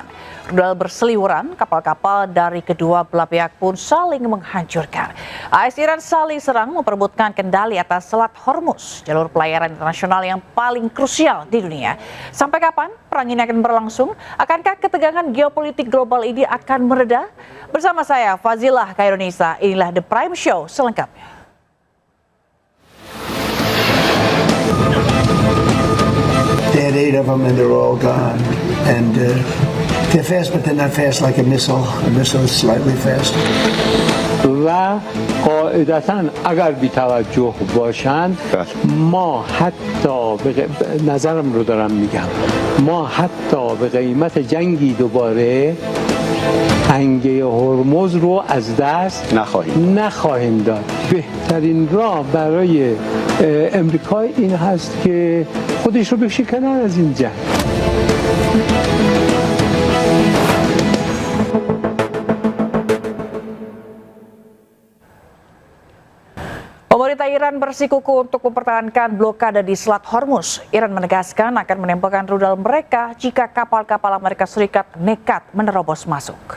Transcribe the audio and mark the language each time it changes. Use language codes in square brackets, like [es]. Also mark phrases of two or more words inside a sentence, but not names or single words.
[id] Rudal berseliweran, kapal-kapal dari kedua belah pihak pun saling menghancurkan. AS Iran saling serang memperebutkan kendali atas Selat Hormuz, jalur pelayaran internasional yang paling krusial di dunia. Sampai kapan perang ini akan berlangsung? Akankah ketegangan geopolitik global ini akan mereda? Bersama saya Fazilah Khairunisa, inilah The Prime Show selengkapnya. [en] They had 8 of them and they're all gone. And they're fast, but they're not fast like a missile. A missile is slightly fast. [fa] و قاعدتاً اگر بی توجه باشند ما حتی نظرم رو دارم میگم ما حتی به قیمت جنگی دوباره تنگه هرمز رو از دست نخواهیم داد. بهترین راه برای امریکا این هست که خودش رو بکشه از این جنگ. [id] Pemerintah Iran bersikuku untuk mempertahankan blokade di Selat Hormuz. Iran menegaskan akan menembakkan rudal mereka jika kapal-kapal Amerika Serikat nekat menerobos masuk.